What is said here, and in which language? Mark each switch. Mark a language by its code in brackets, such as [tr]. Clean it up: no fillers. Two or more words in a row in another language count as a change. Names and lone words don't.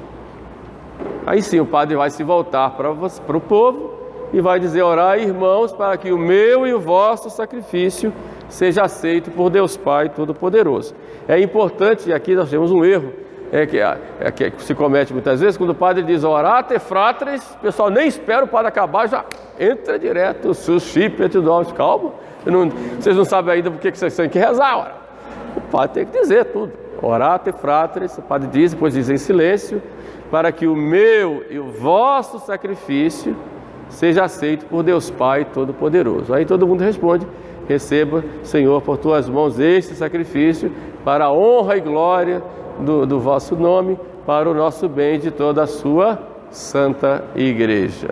[pt] Aí sim o padre vai se voltar para o povo e vai dizer: orai, irmãos, para que o meu e o vosso sacrifício seja aceito por Deus Pai Todo-Poderoso. É importante, e aqui nós temos um erro, que se comete muitas vezes, quando o padre diz [la] orate fratres, [pt] o pessoal nem espera o padre acabar, já entra direto, [la] suscipe et nobis. [pt] Calma, vocês não sabem ainda por que vocês têm que rezar. Ora. O padre tem que dizer tudo. [la] Orate fratres, [pt] o padre diz, depois diz em silêncio, para que o meu e o vosso sacrifício seja aceito por Deus Pai Todo-Poderoso. Aí todo mundo responde: receba, Senhor, por tuas mãos este sacrifício, para a honra e glória do vosso nome, para o nosso bem e de toda a sua santa igreja.